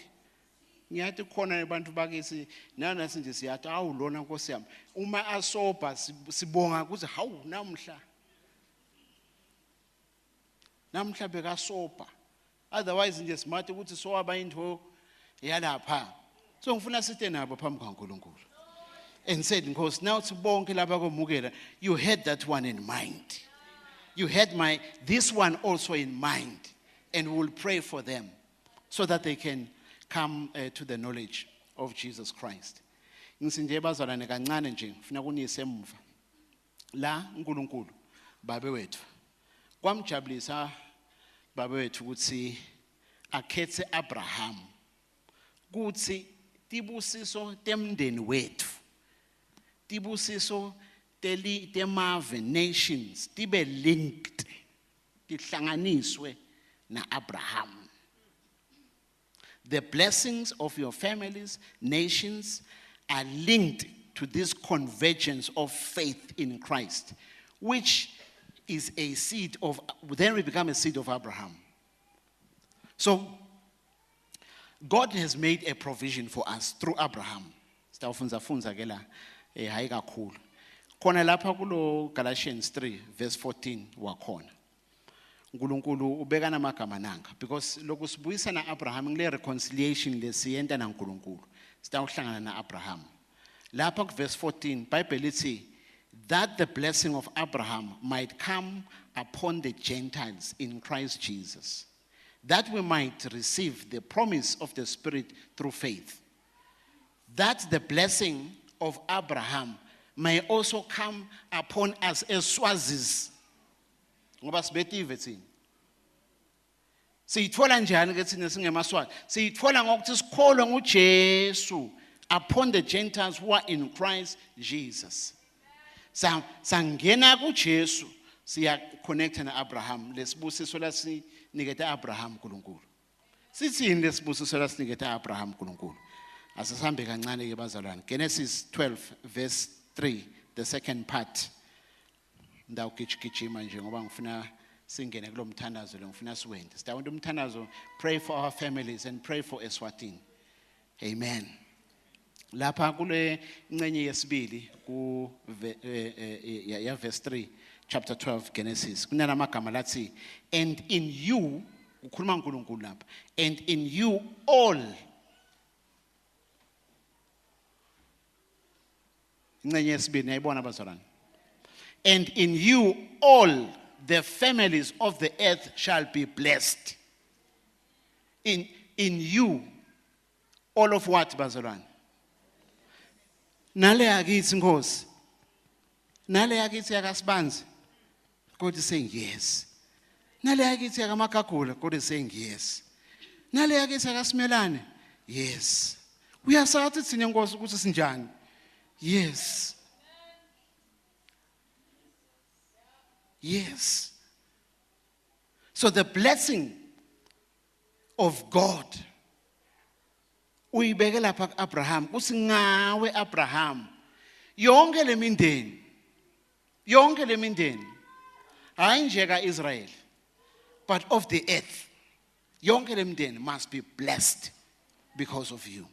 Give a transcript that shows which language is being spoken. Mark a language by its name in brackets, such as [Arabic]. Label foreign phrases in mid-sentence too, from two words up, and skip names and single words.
[Swati] Ngiyathi khona abantu bakithi nana sinje siyathi awu lona Nkosi yami. Uma asoba sibonga ukuthi hawu namhla. Namhla bekasoba. Otherwise nje smart ukuthi sowaba into yalapha. So ngifuna sithe nabo phambi kaNkulunkulu. [English] And said, because now to [Swati] bonke laba komukela, [English] you had that one in mind. You had this one also in mind. And we'll pray for them so that they can come to the knowledge of Jesus Christ. [Swati] Ngisinje bazalwane kancane nje, ngifuna kunise emuva. La uNkulunkulu babe wethu. Kwamjabulisa babe wethu ukuthi akhethe Abraham. Kuthi tibusiso temndeni wethu. Tibusiso temave nations tibe linked, tihlanganiswe na Abraham. [English] The blessings of your families, nations are linked to this convergence of faith in Christ, which is a seed of, then we become a seed of Abraham. So God has made a provision for us through Abraham. [Swati] Sitawufunza ke la hayi kakhulu. Khona lapha kulo [English] Galatians 3 verse 14 [Swati] wakhona. uNkulunkulu ubeka namagama nanga because lokhu sibuyisa na Abraham ngile reconciliation lesiyenta naNkulunkulu. Sitawuhlangana na Abraham. Lapha ku [English] verse 14 Bible lithi that the blessing of Abraham might come upon the Gentiles in Christ Jesus, that we might receive the promise of the Spirit through faith. That the blessing of Abraham may also come upon us as Swazis. [Swati] Ngoba sibetive thina. Siyithola njani ke thina singemaswazi? Siyithola ngokuthi sikholwa nguJesu [English] upon the Gentiles who are in Christ Jesus. [Swati] Sangena kuJesu siya connect na Abraham. Lesibusiso lasinikete Abraham uNkulunkulu. Sithini lesibusiso lasinikete Abraham uNkulunkulu? Asisambe kancane ke bazalwane. [English] Genesis 12 verse 3, the second part. [Swati] Ndawugijima nje ngoba ngifuna singene kulomthandazo lo ngifuna siwende. Sitawundi umthandazo, [English] pray for our families and pray for Eswatini. Amen. [Swati] Lapha kule incenye yesibili ku ya verse 3 chapter 12 Genesis. Kunamagama lathi [English] and in you [Swati] ukhuluma uNkulunkulu lapha, [English] and in you all [Swati] incenye yesibili niyayibona bazalwane. [English] And in you all the families of the earth shall be blessed. In you all of what bazalwane? [Swati] Nale yakithi Nkosi. Nale yakithi yakasibanzi. [English] God is saying yes. [Swati] Nale yakithi yakamakagula. [English] God is saying yes. [Swati] Nale yakithi yakasimelane. [English] Yes. [Swati] Uyasathi thina Nkosi ukuthi sinjani? [English] Yes. Yes. So the blessing of God [Swati] uyibeke lapha kuAbraham kuthi ngawe Abraham yonke le mindeni hayi nje kaIsrael [English] but of the earth [Swati] yonke le mindeni [English] must be blessed because of you.